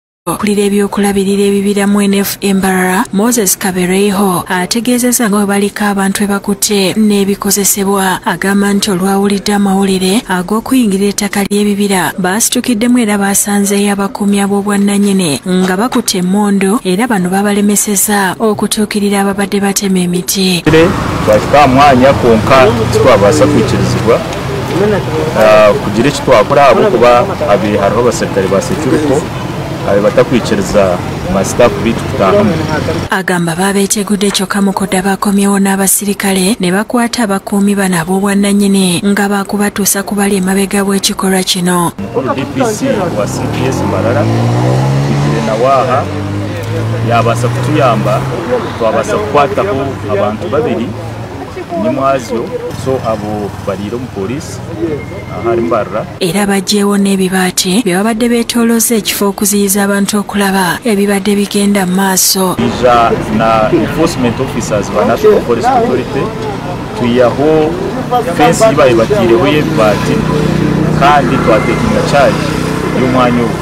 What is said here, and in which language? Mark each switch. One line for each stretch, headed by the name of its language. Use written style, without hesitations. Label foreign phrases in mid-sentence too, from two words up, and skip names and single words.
Ganda: okulira ebyokulabirira ebibira mu NF Mbarara Moses Kabereiho ategeezezza nga bwe baliko abantu ebakutte n'ebikozesebwa agamba nti olwawulidde amawulire ag'okuyingira ettaka ly'ebibira baasitukiddemu era baasanzeeyo abakuumi ab'obwannannyini nga bakutte emmondo era bano babalemesezza okutuukirira ababadde batema emiti.
Nyankole: Twakika mwanya konka titwabaasa kwikirizibwa kugira eki twakola ahabwokuba hariho abaserikale ba securuko batakwikiriza masitafu bitu kutahamu.
Ganda: Agamba babeetegudde kyokka mukodda bakomyewo n'abasirikale ne bakwata abakuumi bano ab'obwannannyini nga baakubatuusa ku bali emabega bw'ekikolwa kino.
Nyankole: Omukulu DPC wa CPS Mbarara Kizire Nawaaha yabaasa kutuyamba, twabaasa kukwataho abantu babiri nimwazyo so abo baliira mu poliisi ahari Mbarara
Ganda: era baggyeewo n'ebibaati bye babadde beetoolooza ekifo okuziyiza abantu okulaba ebibadde bigenda mu maaso.
Nyankole: ija na
English: enforcement officers
Nyankole: ba National Forest Authority tuyaho fensi ibaye batiireho y'ebibaati kandi twatekinga charge y'omwanya ogwo.